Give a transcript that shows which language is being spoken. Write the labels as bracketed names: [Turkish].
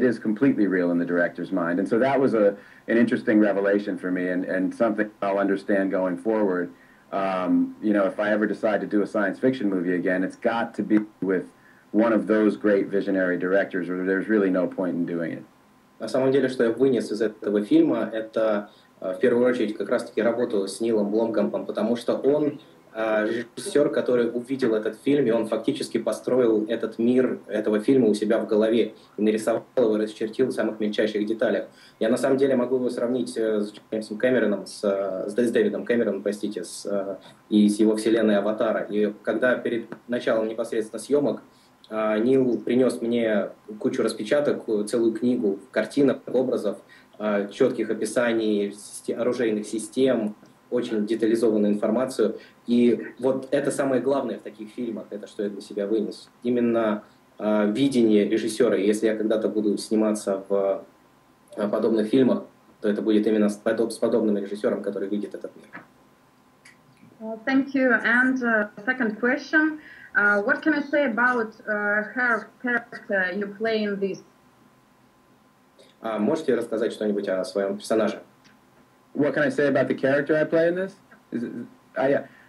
[English] It is completely real in the director's mind. And so that was an interesting revelation for me, and something I'll understand going forward. You know, if I ever decide to do a science fiction movie again, it's got to be with one of those great visionary directors, or there's really no point in doing it. [Russian] На самом деле, что я вынес из этого фильма, это в первую очередь как раз-таки работу с Нилом Бломкампом, потому что он режиссер, который увидел этот фильм, и он фактически построил этот мир этого фильма у себя в голове и нарисовал его, расчертил в самых мельчайших деталях. Я на самом деле могу его сравнить с Джеймсом Кэмероном, с Дэвидом Кэмероном, простите, и с его вселенной «Аватара». И когда перед началом непосредственно съемок Нил принес мне кучу распечаток, целую книгу картинок, образов, четких описаний оружейных систем, очень детализованную информацию. И вот это самое главное в таких фильмах, это что я для себя вынес. Именно видение режиссера. И если я когда-то буду сниматься в подобных фильмах, то это будет именно с подобным режиссером, который видит этот мир. [English] Thank you. And second question, What can I say about her character you play in this? [Russian] Можете рассказать что-нибудь о своем персонаже? [English] What can I say about the character I play in this? Yeah.